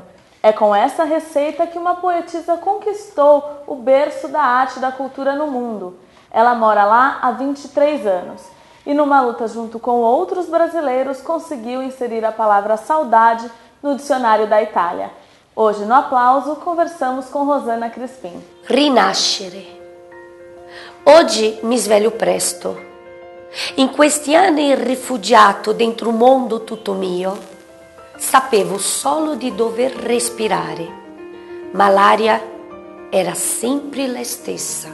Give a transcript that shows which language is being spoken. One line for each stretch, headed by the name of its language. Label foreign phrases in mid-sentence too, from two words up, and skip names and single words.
Portuguese: É com essa receita que uma poetisa conquistou o berço da arte e da cultura no mundo. Ela mora lá há 23 anos e, numa luta junto com outros brasileiros, conseguiu inserir a palavra saudade no dicionário da Itália. Hoje, no Aplauso, conversamos com Rosana Crispin.
Italian: Rinascere. Oggi mi sveglio presto. In questi anni rifugiato dentro un mondo tutto mio, sapevo solo di dover respirare, ma l'aria era sempre la stessa.